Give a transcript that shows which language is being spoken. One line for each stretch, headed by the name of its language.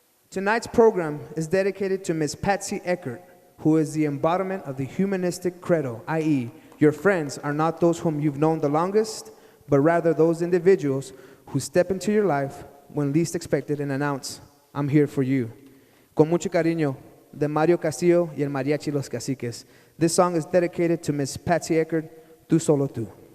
English: Tonight's program is dedicated to Miss Patsy Eckert, who is the embodiment of the humanistic credo, i.e., your friends are not those whom you've known the longest, but rather those individuals who step into your life when least expected and announce, I'm here for you.
Spanish: Con mucho cariño, de Mario Castillo y el Mariachi Los Caciques.
English: This song is dedicated to Miss Patsy Eckert, Tú Solo Tú.